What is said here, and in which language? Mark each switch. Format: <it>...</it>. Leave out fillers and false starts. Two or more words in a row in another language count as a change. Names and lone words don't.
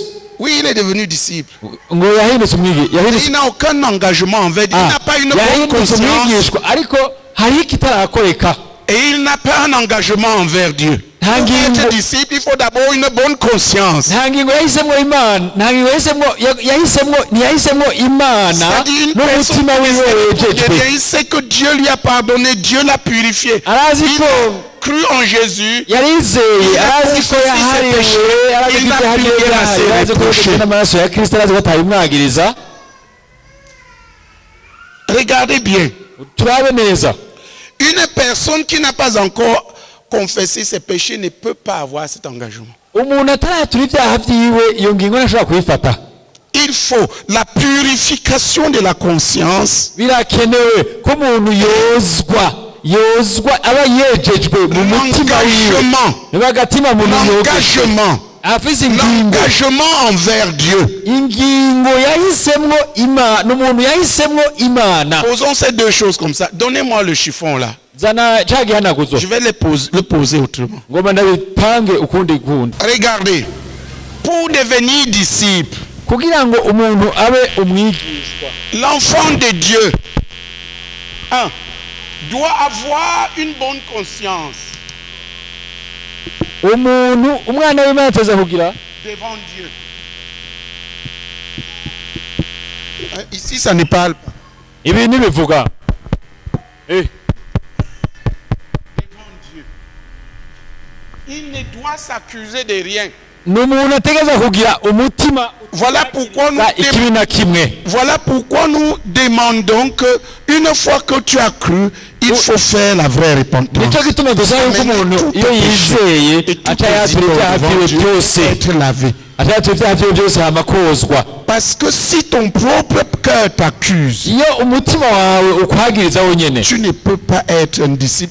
<fr>Oui, il est devenu disciple.</fr> <rn>ngo yahindutse umwigishwa.</rn> <fr>Il n'a aucun engagement envers Dieu. Il n'a pas une bonne conscience.</fr> <rn>ariko hariho ikitarakoreka.</rn> <fr>Et il n'a pas un engagement envers Dieu. Pour être disciple, il faut d'abord une bonne conscience.</fr> <rn>yahisemo Imana n'umutima wiwe wejejwe.</rn> <fr>Il sait que Dieu lui a pardonné, Dieu l'a purifié. Il a cru en Jésus.</fr> <rn>yarizeye, arazi ko yahariwe, arazi ko yahariwe, arazi ko yashyize n'amaraso ya Kristo, arazi ko atayimwagiriza.</rn> <fr>Regardez bien.</fr> <rn>turabe neza.</rn> <fr>Une personne qui n'a pas encore confessé ses péchés ne peut pas avoir cet engagement.</fr> <rn>umuntu ataratura ibyaha byiwe iyo ngingo ntashobora kuyifata.</rn> <fr>Il faut la purification de la conscience,</fr> <rn>birakenewe ko umuntu yozwa aba yejejwe mu mutima wiwe n'agatima mu</rn> <fr>l'engagement envers Dieu.</fr> <rn>ingingo yahisemwo Imana n'umuntu yahisemwo Imana.</rn> <fr>Posons ces deux choses comme ça. Donnez-moi le chiffon là.</fr> <rn>zana cyagihanaguzo</rn> <fr>Je vais le poser autrement.</fr> <rn>ngoma ndabipange ukundi kundi.</rn> <fr>Regardez, pour devenir disciple,</fr> <rn>kugira ngo umuntu abe umwigishwa,</rn> <fr>l'enfant de Dieu doit avoir une bonne conscience</fr> <rn>umwana w'Imana ateza kugira</rn> <fr>devant Dieu. Ici ça ne parle pas.</fr> <rn>ibi ntibivuga</rn> <fr>Devant Dieu. Il ne doit s'accuser de rien.</fr> <rn>n'umuntu ategeza kugira umutima.</rn> <fr>Voilà pourquoi nous demandons que une fois que tu as cru, il faut faire la vraie repentance. Être lavé. Parce que si ton propre cœur t'accuse, tu ne peux pas être un disciple.</fr>